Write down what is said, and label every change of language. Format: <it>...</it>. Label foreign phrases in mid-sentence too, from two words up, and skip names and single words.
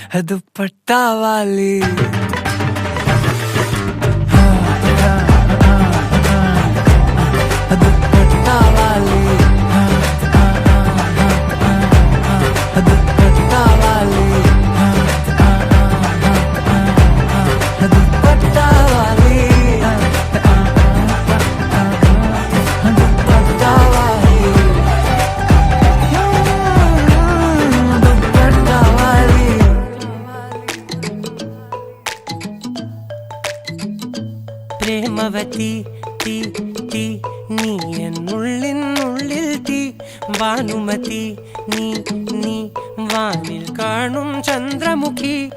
<hi>दुपट्टा वाली दुपट्टा वाली दुपट्टा वाली दुपट्टा वाली दुपट्टा वाली दुपट्टा वाली</hi> <ml>പ്രേമവതി തീ തീ നീ എന്നുള്ളിനുള്ളിൽ തീ ഭാനുമതി നീ നീ വാനിൽ കാണും ചന്ദ്രമുഖി</ml>